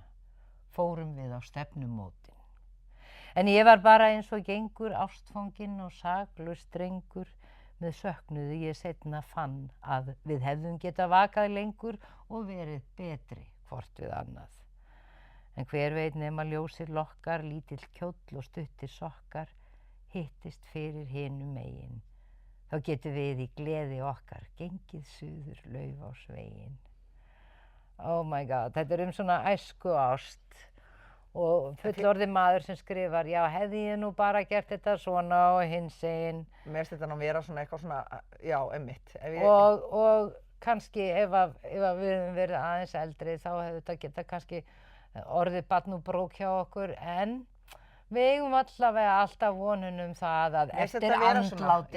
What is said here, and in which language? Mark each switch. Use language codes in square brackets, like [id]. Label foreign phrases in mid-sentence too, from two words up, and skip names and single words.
[is] Fórum við á stefnumótin. En ég var bara eins og gengur ástfanginn og saklaus drengur, með söknuðu ég seinna fann að við hefðum getað vakað lengur og verið betri hvort við annað. En hver veit nema ljósir lokkar, lítill kjóll og stuttir sokkar, hittist fyrir hinum megin. þá getum við í gleði okkar gengið suður Laufásveginn. [en] Oh my god, [is] þetta svona æsku ást og fullorðinn maður sem skrifar, já, hefði ég nú bara gert þetta svona og hinsegin. Mér finnst þetta nú vera svona eitthvað svona, já, einmitt. Og kannski ef við höfum verið aðeins eldri þá hefði þetta getað kannski orðið barn og brók hjá okkur, en við eigum allavega alltaf vonun það að eftir andlátið